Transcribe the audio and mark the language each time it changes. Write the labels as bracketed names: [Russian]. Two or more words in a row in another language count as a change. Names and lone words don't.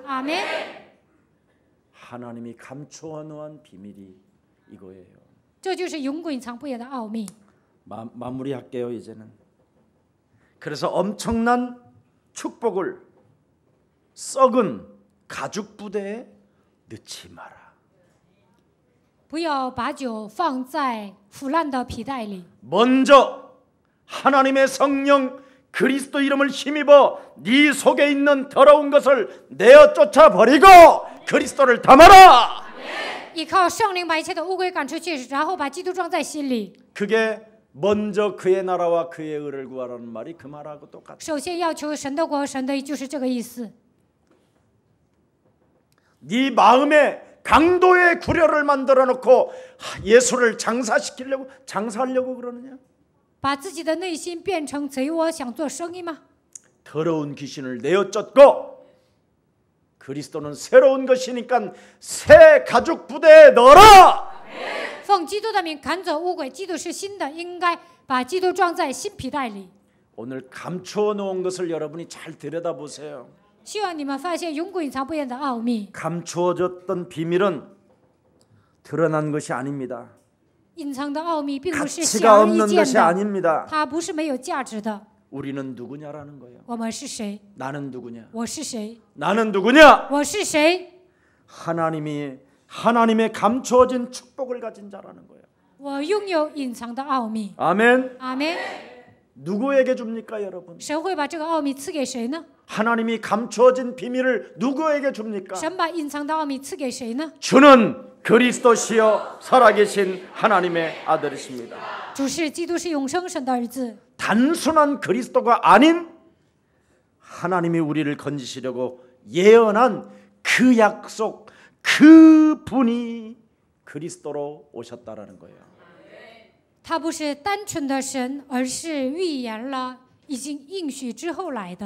[Chinese] 阿门。 [Korean] 하나님이 감추어 놓은 비밀이 이거예요. [Chinese] 这就是永隐藏不言的奥秘。 [Korean] 마무리할게요 이제는. 그래서 엄청난 축복을 썩은 가죽 부대에 넣지 마라. [Chinese] 不要把酒放在腐烂的皮袋里， [Korean] 먼저 하나님의 성령 그리스도 이름을 힘입어 네 속에 있는 더러운 것을 내어 쫓아 버리고 그리스도를 담아라. [Chinese] 依靠圣灵把一切的污秽赶出去，然后把基督装在心里。 [Korean] 그게 먼저 그의 나라와 그의 의를 구하라는 말이 그 말하고 똑같아. [Chinese] 首先要求神的国，神的义就是这个意思。 [Korean] 네 마음에 강도의 구려를 만들어 놓고 예수를 장사하려고 그러느냐? [Chinese] 把自己的内心变成贼窝，想做生意吗？ [Korean] 더러운 귀신을 내어 쫓고 그리스도는 새로운 것이니까 새 가죽 부대에 넣어라. [Chinese] 奉基督的名赶走污鬼，基督是新的，应该把基督装在新皮袋里。 [Korean] 오늘 감추어 놓은 것을 여러분이 잘 들여다보세요. [Chinese] 希望你们发现永隐藏不言的奥秘。 [Korean] 감추어졌던 비밀은 드러난 것이 아닙니다. [Chinese] 隐藏的奥秘并不是显 [Korean] 가치가 [Chinese] 而易 [Korean] 없는 [Chinese] 见 [Korean] 것이 [Chinese] 的， [Korean] 아닙니다. [Chinese] 它不是没有价值的。 [Korean] 우리는 누구냐라는 거예요. [Chinese] 我们是谁？ [Korean] 나는 누구냐? [Chinese] 我是谁？ [Korean] 나는 누구냐? [Chinese] 我是谁？ [Korean] 하나님의 감추어진 축복을 가진 자라는 거예요. [Chinese] 我拥有隐藏的奥秘。 [Korean] 아멘. [Chinese] 阿门。 [Korean] 누구에게 줍니까, 여러분? [Chinese] 神会把这个奥秘赐给谁呢？ [Korean] 하나님이 감추어진 비밀을 누구에게 줍니까? [Chinese] 神把隐藏的奥秘赐给谁呢？ [Korean] 주는 그리스도시여 살아계신 하나님의 아들이십니다. [Chinese] 主是基督，是永生神的儿子。 [Korean] 단순한 그리스도가 아닌 하나님이 우리를 건지시려고 예언한 그 약속, 그 분이 그리스도로 오셨다라는 거예요. [Chinese] 他不是单纯的神，而是预言了已经应许之后来的。